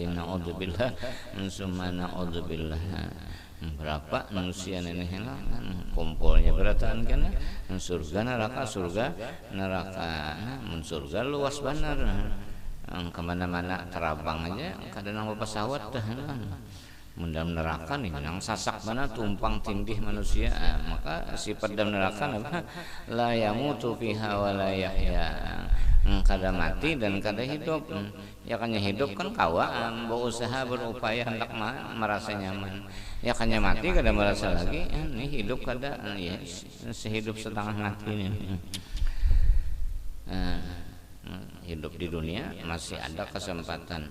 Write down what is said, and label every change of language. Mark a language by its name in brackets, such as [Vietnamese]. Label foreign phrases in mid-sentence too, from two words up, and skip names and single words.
[Arabic] نعوذ بالله ثم نعوذ بالله. [Banjar] Berapa manusia ini kumpulnya berataan kan surga neraka mun surga luas benar, kemana-mana terabang aja kadang nama pesawat dah. Dalam neraka nih nang sasak mana tumpang tindih manusia, maka sifat dalam neraka apa? [Arabic] لا يموت فيها ولا يحيى. [Banjar] Kada mati dan kada hidup. Ya kanya hidup kan kawa berusaha berupaya hendak merasa nyaman. Ya kanya mati kada merasa lagi, ini hidup kada ya sehidup setengah mati ini. Hidup di dunia masih ada kesempatan.